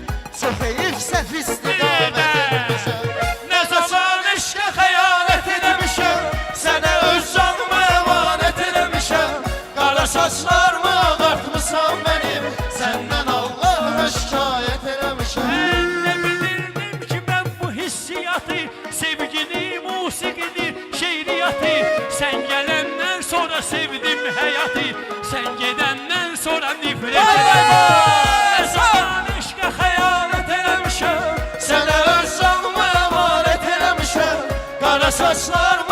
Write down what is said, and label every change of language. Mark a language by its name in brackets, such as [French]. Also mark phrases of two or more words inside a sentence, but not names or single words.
[Azerbaijani] Çox heyif səhv istiqamət etmişəm. Ne zaman eşqə xəyanət eləmişəm. Sənə öz canımı əmanət eləmişəm. Qara saçlarımı ağartmışam mənim. Səndən Allah'a şikayət eləmişəm. [Turkish] Ne bilirdim ki ben bu hissiyatı, sevgini, musiqini, şeiriyatı. Sen gelenden sonra sevdim hayatı, sen gedenden sonra nifret ederim. [Azerbaijani] Ne zaman eşqə xəyanət eləmişəm, Sənə öz canımı əmanət eləmişəm. Qara saçlar